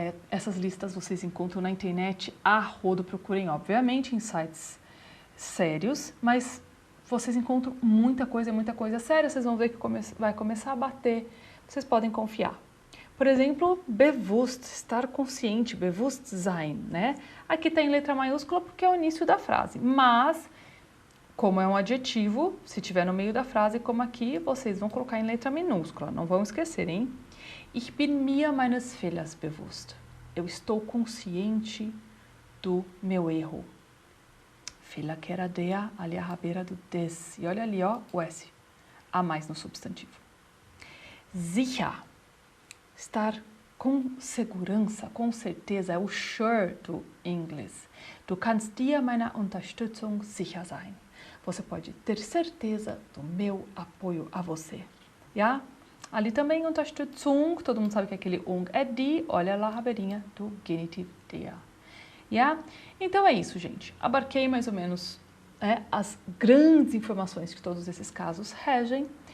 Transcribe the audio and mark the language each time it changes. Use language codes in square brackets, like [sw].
[pt] Essas listas vocês encontram na internet a rodo, procurem, obviamente, em sites sérios, mas vocês encontram muita coisa séria, vocês vão ver que vai começar a bater, vocês podem confiar. Por exemplo, bewusst, estar consciente, Bewusstsein, né? Aqui tem letra maiúscula porque é o início da frase, mas como é um adjetivo, se tiver no meio da frase, como aqui, vocês vão colocar em letra minúscula, não vão esquecer, hein? [de] Ich bin mir meines Fehlers bewusst. [pt] Eu estou consciente do meu erro. Fehler que era der, ali a rabeira do des. E olha ali, ó, o S, a mais no substantivo. Sicher, estar com segurança, com certeza, é o sure do inglês. [de] Du kannst dir meiner Unterstützung sicher sein. [pt] Você pode ter certeza do meu apoio a você. Ja? Ali também Unterstützung, todo mundo sabe que aquele ung é die, olha lá a rabeirinha do genitiv der. Ja? Então é isso, gente. Abarquei mais ou menos as grandes informações que todos esses casos regem.